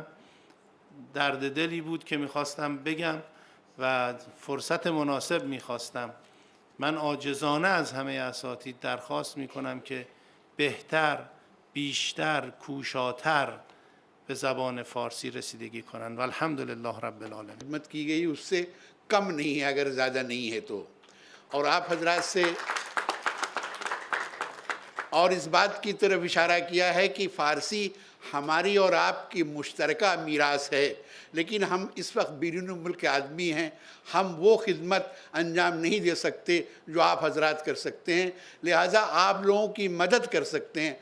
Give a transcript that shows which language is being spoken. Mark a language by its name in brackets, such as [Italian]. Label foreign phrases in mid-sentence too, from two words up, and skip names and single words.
[Persian] درد دلی بود که میخواستم بگم و فرصت مناسب میخواستم. من عاجزانه از همه اساتید درخواست میکنم که بهتر، بیشتر، کوشاتر به زبان فارسی رسیدگی کنند و [Arabic] الحمدلله رب العالمین. [Urdu] خدمت کی گئی اس سے کم نہیں ہے اگر زیادہ نہیں ہے تو. اور آپ حضرات سے اور اس بات کی طرف اشارہ کیا ہے کہ فارسی ہماری اور آپ کی مشترکہ میراث ہے، لیکن ہم اس وقت بیرون ملک کے آدمی ہیں، ہم وہ خدمت انجام نہیں دے سکتے جو آپ حضرات کر سکتے ہیں، لہٰذا آپ لوگوں کی مدد کر سکتے ہیں.